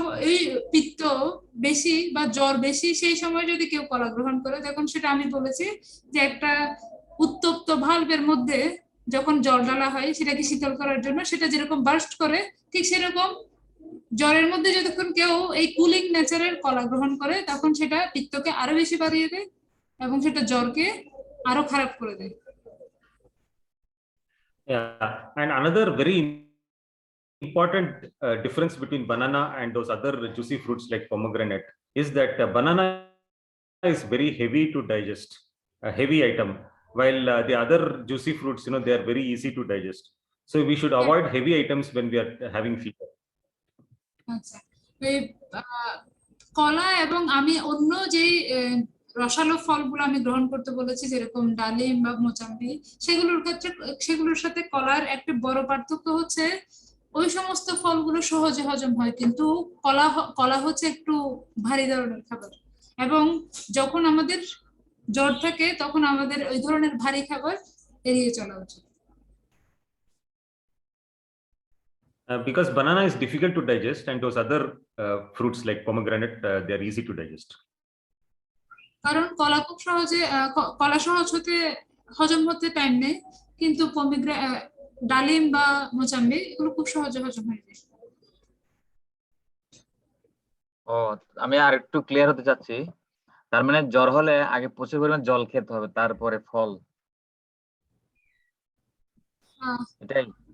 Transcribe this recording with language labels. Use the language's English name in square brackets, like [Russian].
[Bangla] এই পিত্ত বেশি বা জ্বর বেশি সেই সময় যদি কেউ কলা গ্রহণ করে, তখন সেটা আমি বলেছি যে একটা উত্তপ্ত ভালভের মধ্যে যখন জল ঢালা হয় সেটাকে শীতল করার জন্য, সেটা যেরকম বার্স্ট করে, ঠিক সেরকম জ্বরের মধ্যে যতক্ষণ কেউ এই কুলিং নেচারের কলা গ্রহণ করে, তখন সেটা পিত্তকে আরো বেশি বাড়িয়ে দেয় এবং সেটা জ্বরকে আরো খারাপ করে দেয়। [English] Yeah, and another very important difference between banana and those other juicy fruits like pomegranate is that banana is very heavy to digest, a heavy item, while the other juicy fruits, they are very easy to digest. So we should avoid heavy items when we are having fever. [Bangla] আচ্ছা, এই কলা এবং আমি অন্য যে রসালো ফলগুলো আমি গ্রহণ করতে বলেছি, যেরকম ডালিম বা মোচাম্বি, সেগুলোর ক্ষেত্রে সেগুলোর সাথে কলার একটা বড় পার্থক্য হচ্ছে ওই সমস্ত ফলগুলো সহজে হজম হয়, কিন্তু কলা হচ্ছে একটু ভারী ধরনের খাবার, এবং যখন আমাদের জ্বর থাকে তখন আমাদের ওই ধরনের ভারী খাবার এড়িয়ে চলা উচিত। [English] Because banana is difficult to digest, and those other fruits like pomegranate, they are easy to digest. [Bangla] কারণ কলা খুব সহজে কলা সহজ হতে হজম হতে টাইম নেই, কিন্তু ডালিম বা মোচাম্বি এগুলো খুব সহজে হজম হয়ে যায়। ও, আমি আর একটু ক্লিয়ার হতে চাচ্ছি। তার মানে জ্বর হলে আগে প্রচুর পরিমাণ জল খেতে হবে, তারপরে ফল, এটাই?